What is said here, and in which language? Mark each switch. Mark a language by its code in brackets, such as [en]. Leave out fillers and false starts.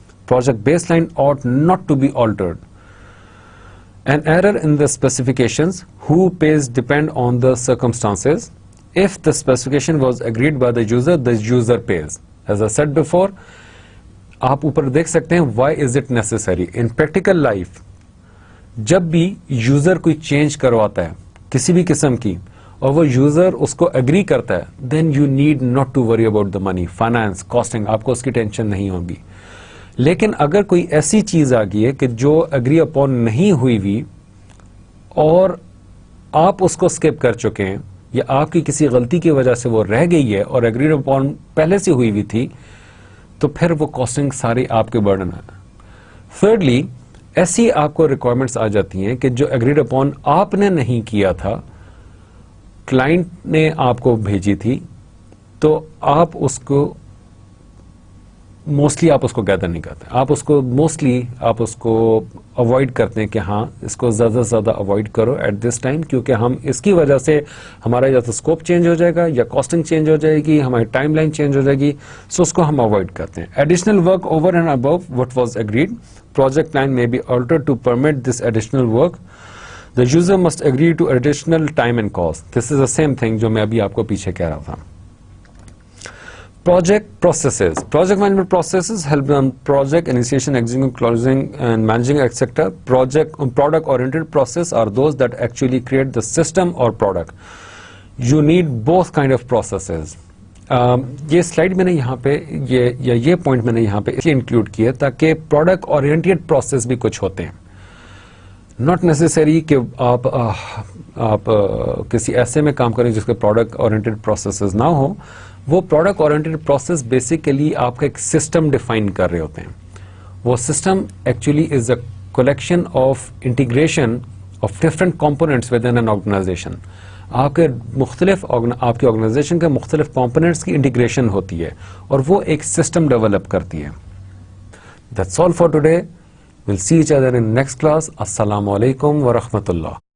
[en] Project baseline ought not to be altered. An error in the specifications. Who pays depend on the circumstances. If the specification was agreed by the user pays. As I said before, آپ اوپر دیکھ سکتے ہیں why is it necessary. [ur] In practical life, جب بھی user کوئی change کرواتا ہے کسی بھی قسم کی اور وہ یوزر اس کو اگری کرتا ہے, then you need not to worry about the money, finance, casting, آپ کو اس کی ٹینشن نہیں ہوگی. لیکن اگر کوئی ایسی چیز آ گئی ہے کہ جو اگری اپون نہیں ہوئی ہوئی اور آپ اس کو اسکپ کر چکے ہیں یا آپ کی کسی غلطی کی وجہ سے وہ رہ گئی ہے اور اگری اپون پہلے سے ہوئی ہوئی تھی, تو پھر وہ کاسٹنگ ساری آپ کے برڈن ہے. تھرڈلی, ایسی آپ کو ریکوائرمنٹس آ جاتی ہیں کہ جو اگریڈ اپون آپ نے نہیں کیا تھا, کلائنٹ نے آپ کو بھیجی تھی, تو آپ اس کو موسٹلی آپ اس کو گیدر نہیں کرتے. آپ اس کو موسٹلی آپ اس کو اوائڈ کرتے ہیں کہ ہاں اس کو زیادہ سے زیادہ اوائڈ کرو ایٹ دس ٹائم, کیونکہ ہم اس کی وجہ سے ہمارا یا تو اسکوپ چینج ہو جائے گا یا کاسٹنگ چینج ہو جائے گی, ہماری ٹائم لائن چینج ہو جائے گی. [en] So اس کو ہم اوائڈ کرتے ہیں. Additional work over and above what was agreed. Project plan may be altered to permit this additional work. The user must agree to additional time and cost. This is the same thing جو میں ابھی آپ کو پیچھے کہہ رہا تھا. Project processes. Project management processes help on project initiation, execution, closing, and managing, etc. Product-oriented process are those that actually create the system or product. You need both kind of processes. [ur] یہ slide میں نے یہاں پہ یہ point میں نے یہاں پہ اس لیے انکلوڈ کیا تاکہ پروڈکٹ اورینٹیڈ پروسیس بھی کچھ ہوتے ہیں. ناٹ نیسیسری کہ آپ کسی ایسے میں کام کریں جس کے پروڈکٹ اورینٹیڈ پروسیسز نہ ہو. وہ پروڈکٹ اورینٹیڈ پروسیس بیسیکلی آپ کا ایک سسٹم ڈیفائن کر رہے ہوتے ہیں. [en] وہ system actually is a collection of integration of different components within an organization. [ur] آپ کے آپ کی آرگنائزیشن کے مختلف کمپوننٹس کی انٹیگریشن ہوتی ہے اور وہ ایک سسٹم ڈیولپ کرتی ہے. [en] That's all for today. We'll see each other in next class. Assalamu alaikum wa rahmatullah.